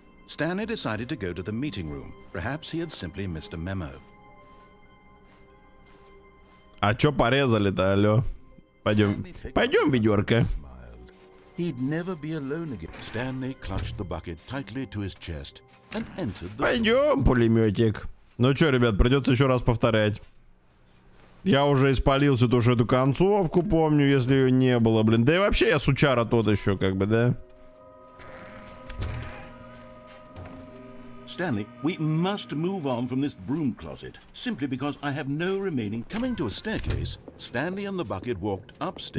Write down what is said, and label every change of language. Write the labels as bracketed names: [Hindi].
[English] Stanley decided to go to the meeting room. Perhaps he had simply missed a memo. [Russian] А чё порезали-то, алё? Пойдем, ведерко. [English] He'd never be alone again. Stanley clutched the bucket tightly to his chest and entered the... [Russian] Пойдем, пулеметик. Ну чё, ребят, придется еще раз повторять. Я уже испалился тоже эту концовку, помню, если ее не было, блин. Да и вообще я сучара тот еще, как бы, да? [English] Stanley, we must move on from this broom closet, simply because I have no remaining... Coming to a staircase, Stanley and the bucket walked upstairs.